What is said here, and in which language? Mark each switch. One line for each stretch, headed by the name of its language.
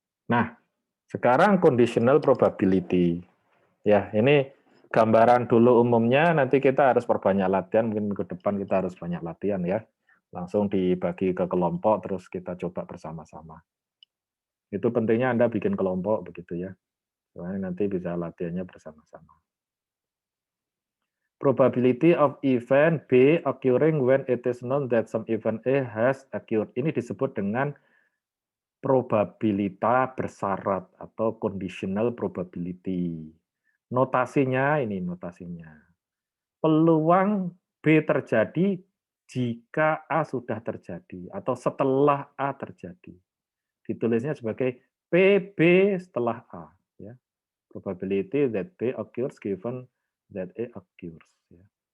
Indonesian: Nah, sekarang conditional probability. Ya, ini gambaran dulu umumnya, nanti kita harus perbanyak latihan, mungkin minggu depan kita harus banyak latihan ya. Langsung dibagi ke kelompok, terus kita coba bersama-sama. Itu pentingnya Anda bikin kelompok begitu ya. Soalnya nanti bisa latihannya bersama-sama.
English: Probability of event B occurring when it is known that some event A has occurred.
Indonesian: Ini disebut dengan probabilitas bersyarat atau conditional probability. Notasinya ini notasinya. Peluang B terjadi jika A sudah terjadi atau setelah A terjadi. Ditulisnya sebagai PB setelah A ya.
English: Probability that B occurs given that A occurs ya.